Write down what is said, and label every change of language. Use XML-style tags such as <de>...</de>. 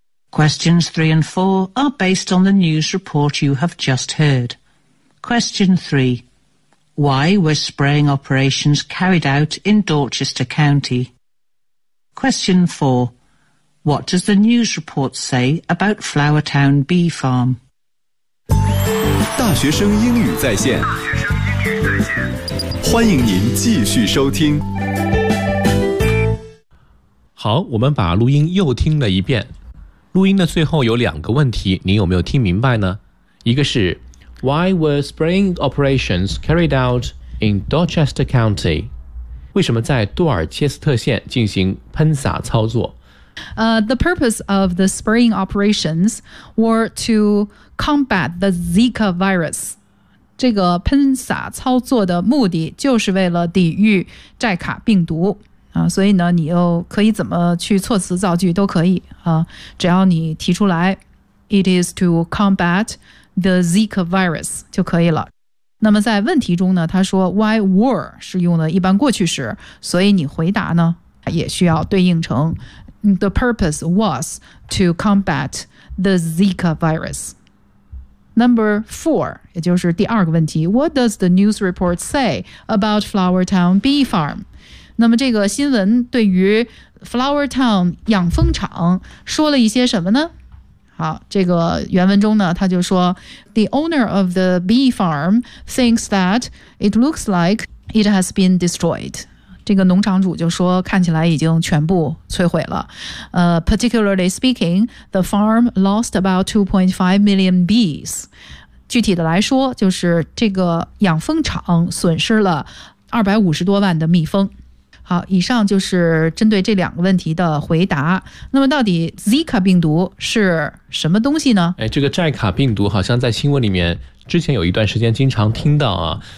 <en>Questions 3 and 4 are based on the news report you have just heard. Question 3. Why were spraying operations carried out in Dorchester County? Question 4. What does the news report say about Flowertown Bee Farm?</en> <zh>大学生英语在线，欢迎您继续收听。好，我们把录音又听了一遍。录音的最后有两个问题，你有没有听明白呢？一个是</zh> <en>Why were spraying operations carried out in Dorchester County?</en> <zh>为什么在多尔切斯特县进行喷洒操作？</zh> <en>The purpose of the spraying operations were to combat the Zika virus.</en> <zh>这个喷洒操作的目的就是为了抵御寨卡病毒。所以呢，你又可以怎么去措辞造句都可以啊，只要你提出来 ，</zh> <en>it is to combat the Zika virus</en> <zh>就可以了。那么在问题中呢，他说 why were 是用的一般过去时，所以你回答呢也需要对应成</zh> <en>the purpose was to combat the Zika virus。 Number 4,</en> <zh>也就是第二个问题</zh> <en>，what does the news report say about Flowertown Bee Farm？</en> <zh>那么这个新闻对于 Flowertown 养蜂场说了一些什么呢？好，这个原文中呢，他就说</zh> <en>The owner of the bee farm thinks that it looks like it has been destroyed.</en> <zh>这个农场主就说看起来已经全部摧毁了。</zh> <en>Particularly speaking, the farm lost about 2.5 million bees.</en> <zh>具体的来说，就是这个养蜂场损失了250多万的蜜蜂。好，以上就是针对这两个问题的回答。那么到底 Zika 病毒是什么东西呢？哎，这个寨卡病毒好像在新闻里面之前有一段时间经常听到啊。</zh>